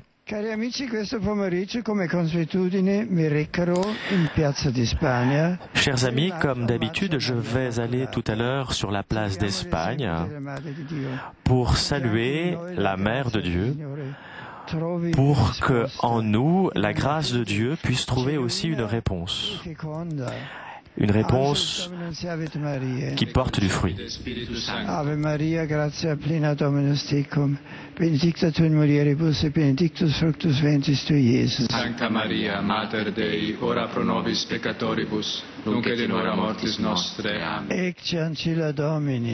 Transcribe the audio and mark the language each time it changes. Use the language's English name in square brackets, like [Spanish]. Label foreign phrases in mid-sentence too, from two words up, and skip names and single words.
[French] Chers amis, comme d'habitude, je vais aller tout à l'heure sur la place d'Espagne pour saluer la Mère de Dieu, pour que en nous, la grâce de Dieu puisse trouver aussi une réponse qui porte du fruit. [Latin] Ave Maria, gratia plena Dominus tecum, benedicta tu in mulieribus et benedictus fructus ventris tui, Iesus. Sancta Maria, Mater Dei, ora pro nobis peccatoribus, nunc et in hora mortis nostre. Amen. Ecce ancilla Domini.